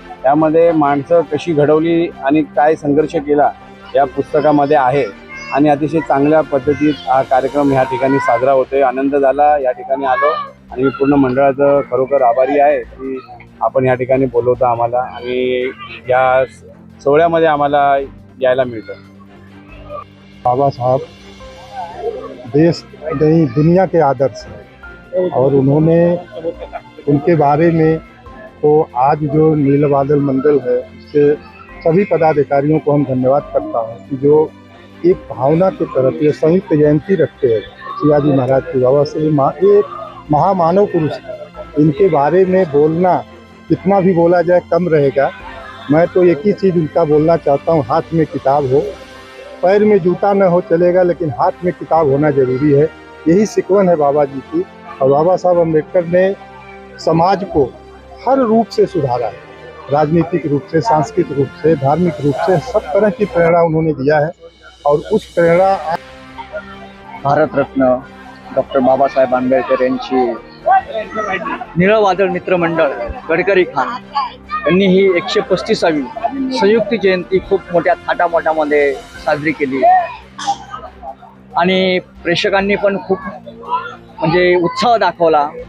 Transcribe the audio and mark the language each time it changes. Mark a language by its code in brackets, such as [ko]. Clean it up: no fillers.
[mr] त्यामध्ये माणसं कशी घडवली आणि काय संघर्ष केला या पुस्तकामध्ये आहे आणि अतिशय चांगल्या पद्धतीत हा कार्यक्रम ह्या ठिकाणी साजरा होतोय। आनंद झाला, या ठिकाणी आलो आणि मी पूर्ण मंडळाचं खरोखर आभारी आहे की आपण या ठिकाणी बोलवता आम्हाला आणि या सोहळ्यामध्ये आम्हाला यायला मिळतं। [hi] बाबा साहब देश नहीं दुनिया के आदर्श हैं और उन्होंने उनके बारे में तो आज जो नील बादल मंडल है उसके सभी पदाधिकारियों को हम धन्यवाद करता हूँ कि जो एक भावना के तरफ ये संयुक्त जयंती रखते हैं शिवाजी महाराज की। बाबा साहब एक महामानव पुरुष है, इनके बारे में बोलना कितना भी बोला जाए कम रहेगा। मैं तो एक ही चीज़ उनका बोलना चाहता हूँ, हाथ में किताब हो, पैर में जूता न हो चलेगा लेकिन हाथ में किताब होना जरूरी है। यही सिकवन है बाबा जी की। और बाबा साहब अम्बेडकर ने समाज को हर रूप से सुधारा है, राजनीतिक रूप से, सांस्कृतिक रूप से, धार्मिक रूप से, सब तरह की प्रेरणा उन्होंने दिया है और उस प्रेरणा [mr] भारत रत्न डॉक्टर बाबासाहेब आंबेडकर यांची निळं वादळ मित्रमंडळ गडकरी खान यांनी ही 135वी संयुक्त जयंती खूप मोठ्या थाटामाटामध्ये साजरी केली आणि प्रेक्षकांनी पण खूप म्हणजे उत्साह दाखवला।